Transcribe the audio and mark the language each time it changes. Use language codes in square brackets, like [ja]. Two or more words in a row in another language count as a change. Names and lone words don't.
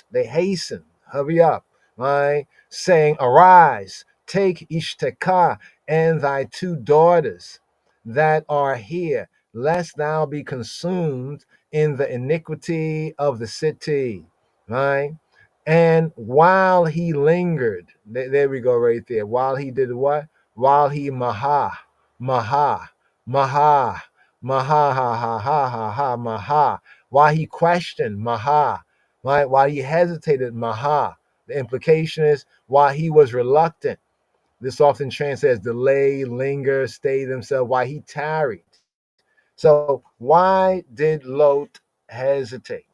[en] They hastened, hurry up, right? Saying, arise, take Ishtekah and thy two daughters that are here, lest thou be consumed in the iniquity of the city, right? And while he lingered, there we go right there. While he did what? While he [he] maha, maha, maha, [en] ha, ha, ha, ha, ha, maha. While he questioned, maha, right? While he hesitated, maha. The implication is while he was reluctant. This often translates delay, linger, stay themselves, while he tarried. So why did Lot hesitate?